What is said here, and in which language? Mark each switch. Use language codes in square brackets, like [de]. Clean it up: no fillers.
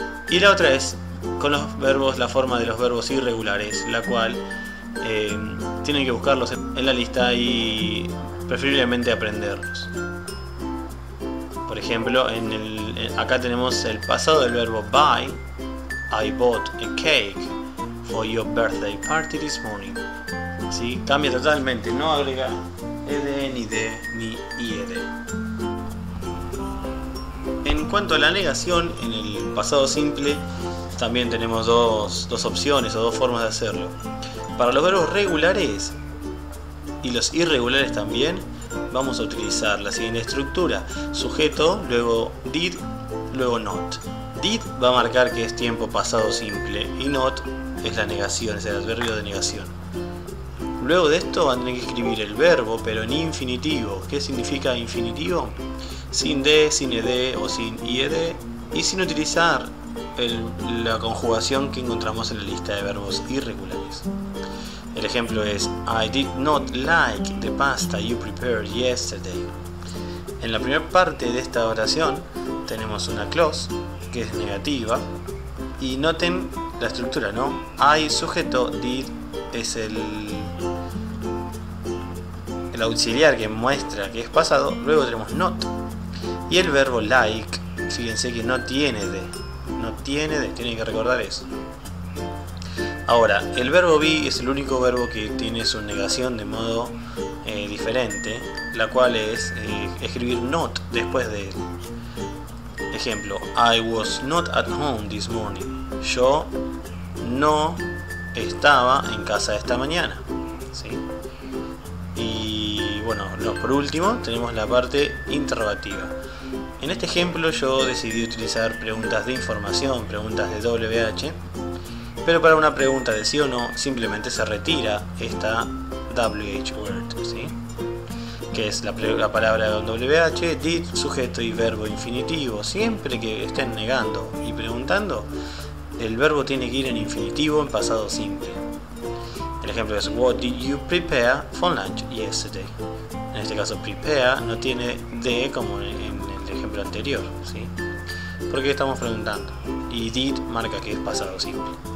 [es] Y la otra es con los verbos, la forma de los verbos irregulares, la cual tienen que buscarlos en la lista y preferiblemente aprenderlos. Por ejemplo, acá tenemos el pasado del verbo buy. [en] I bought a cake for your birthday party this morning. [es] ¿Sí? Cambia totalmente, no agrega ED, ni D, ni IED. En cuanto a la negación, en el pasado simple también tenemos dos opciones o dos formas de hacerlo. Para los verbos regulares y los irregulares también vamos a utilizar la siguiente estructura: sujeto, luego did, luego not. Did va a marcar que es tiempo pasado simple y not es la negación, es el adverbio de negación. Luego de esto van a tener que escribir el verbo, pero en infinitivo. ¿Qué significa infinitivo? Sin D, sin ED o sin IED, y sin utilizar la conjugación que encontramos en la lista de verbos irregulares. El ejemplo es [en] I did not like the pasta you prepared yesterday. [es] En la primera parte de esta oración tenemos una clause que es negativa y noten la estructura, ¿no? I sujeto, did es el auxiliar que muestra que es pasado, luego tenemos not y el verbo like, fíjense que no tiene D, tienen que recordar eso. Ahora, el verbo be es el único verbo que tiene su negación de modo diferente, la cual es escribir not después de él. [en] Ejemplo, I was not at home this morning. [es] Yo no estaba en casa esta mañana. ¿Sí? Y bueno, por último tenemos la parte interrogativa. En este ejemplo yo decidí utilizar preguntas de información, preguntas de WH, pero para una pregunta de sí o no simplemente se retira esta WH word, ¿sí? Que es la palabra WH, did, sujeto y verbo infinitivo. Siempre que estén negando y preguntando, el verbo tiene que ir en infinitivo en pasado simple. El ejemplo es [en] What did you prepare for lunch yesterday? [es] En este caso prepare no tiene D como en el ejemplo anterior, ¿sí? Porque estamos preguntando, y did marca que es pasado simple.